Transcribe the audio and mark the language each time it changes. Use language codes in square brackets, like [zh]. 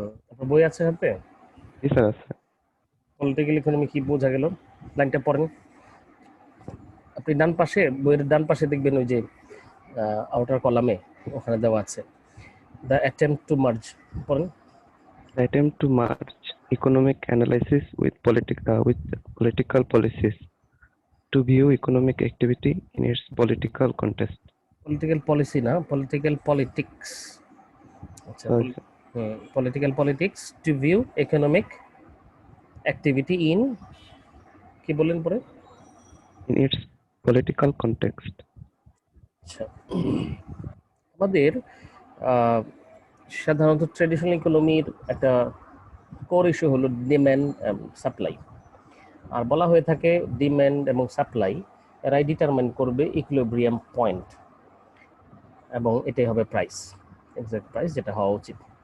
[bn] আপনার বই আছে হাতে? জি স্যার আছে। পলিটিক্যাল ইকোনমি কি বোঝা গেল? লাইনটা পড়েন। আপনি ডান পাশে, বইয়ের ডান পাশে দেখবেন ওই যে আউটার কলামে ওখানে দেওয়া আছে [en] the attempt to merge, [bn] পড়েন। [en] The attempt to merge economic analysis with political policies to view economic activity in its political context. Political policy না, political politics. [bn] আচ্ছা, [en] So, political politics to view economic activity in, [bn] কি বললেন পরে? [en] in its political context. [bn] আচ্ছা, আমাদের সাধারণত traditional ইকোনমির একটা core issue হলো ডিম্যান্ড সাপ্লাই, আর বলা হয়ে থাকে ডিম্যান্ড এবং সাপ্লাই এরাই ডিটারমাইন করবে ইকুইলিব্রিয়াম পয়েন্ট, এবং এটাই হবে প্রাইস, এক্সাক্ট প্রাইস যেটা হওয়া উচিত।